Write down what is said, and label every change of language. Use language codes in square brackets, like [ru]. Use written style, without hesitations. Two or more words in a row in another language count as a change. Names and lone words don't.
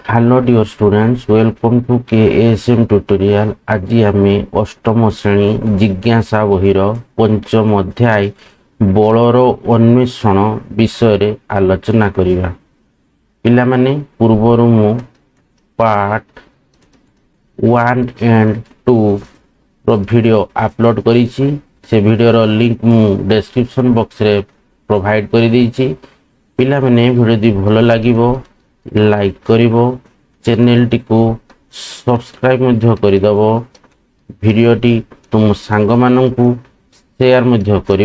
[en] Hello dear students, welcome to KASM tutorial। [or] ଆଜି ଆମେ ଅଷ୍ଟମ ଶ୍ରେଣୀ ଜିଜ୍ଞାସା ବହିର ପଞ୍ଚମ ଅଧ୍ୟାୟ ବଳର ଅନ୍ୱେଷଣ ବିଷୟରେ ଆଲୋଚନା କରିବା। ପିଲାମାନେ ପୂର୍ବରୁ ମୁଁ [en] part 1 and 2 [or] ର ଭିଡ଼ିଓ ଆପଲୋଡ଼ କରିଛି। ସେ ଭିଡ଼ିଓର ଲିଙ୍କ ମୁଁ ଡେସ୍କ୍ରିପସନ୍ ବକ୍ସରେ ପ୍ରୋଭାଇଡ଼ କରିଦେଇଛି। ପିଲାମାନେ ଭିଡ଼ିଓଟି ଭଲ ଲାଗିବ ଲାଇକ୍ କରିବ, ଚ୍ୟାନେଲଟିକୁ ସବସ୍କ୍ରାଇବ୍ ମଧ୍ୟ କରିଦେବ, ଭିଡ଼ିଓଟି ତୁମ ସାଙ୍ଗମାନଙ୍କୁ ସେୟାର ମଧ୍ୟ କରିବ।